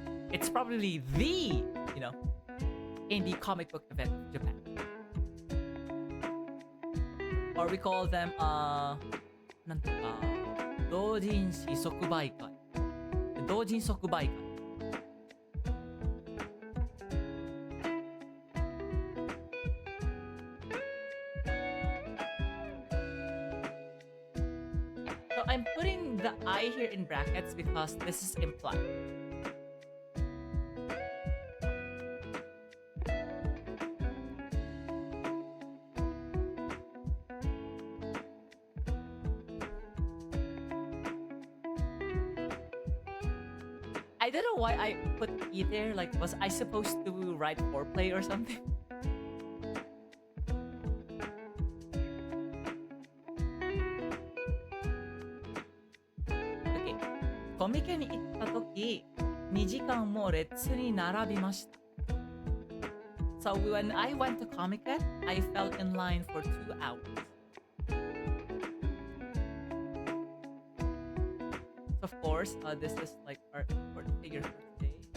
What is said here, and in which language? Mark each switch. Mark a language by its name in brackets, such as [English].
[English] It's probably the, you know, indie comic book event of Japan. Or we call them なんとか同人誌即売会。 [Japanese] 同人即売会。 [English] So I'm putting the I here in brackets because this is implied. I don't know why I put E there. Like, was I supposed to write foreplay or something? Okay. [Japanese] コミケに行った時、2時間も列に並びました。 [English] So when I went to Comiket, I fell in line for 2 hours. Of course, this is like our important figure for today.